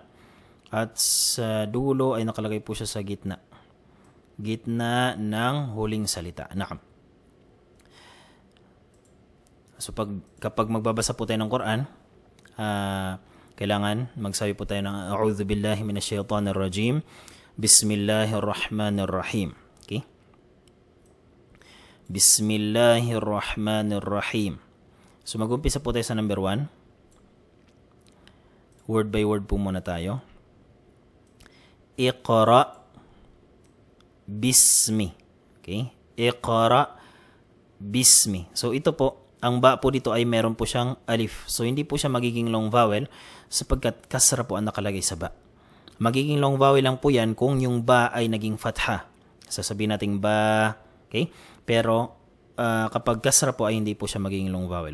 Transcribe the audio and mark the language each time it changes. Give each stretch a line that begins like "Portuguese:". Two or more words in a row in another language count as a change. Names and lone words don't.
Filipino: At sa dulo ay nakalagay po siya sa gitna. Gitna ng huling salita. Naam. So kapag magbabasa po tayo ng Quran, kailangan magsabi po tayo ng
Arabic: أعوذ بالله من الشيطان الرجيم. Bismillahirrahmanirrahim.
Filipino: Okay?
Arabic: Bismillahirrahmanirrahim.
Filipino: So mag-umpisa po tayo sa number 1.
English: Word by word
Filipino: po muna tayo.
Arabic: اقرأ باسم. Okay? اقرأ باسم.
Filipino: So ito po, ang ba po dito ay meron po siyang alif. So hindi po siya magiging
English: long vowel
Filipino: sapagkat kasra po ang nakalagay sa ba. Magiging
English: long vowel
Filipino: lang po yan kung yung ba ay naging fatha. Sasabihin natin ba. Okay? Pero kapag kasra po ay hindi po siya magiging
English: long vowel.